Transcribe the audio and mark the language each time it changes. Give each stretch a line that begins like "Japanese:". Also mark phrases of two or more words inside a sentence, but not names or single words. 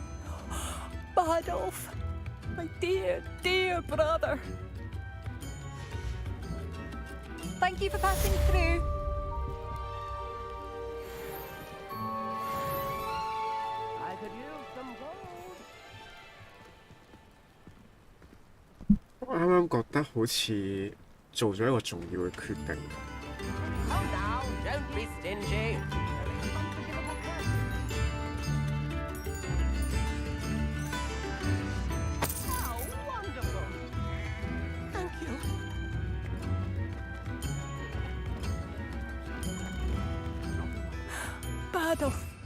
English: Bardolph, my dear, dear brother. Thank you for passing through. I could use some gold.
Cantonese: 我啱啱覺得好似做咗一個重要嘅決定。
English: Come now, don't be stingy. How wonderful. Thank you. Bardolph.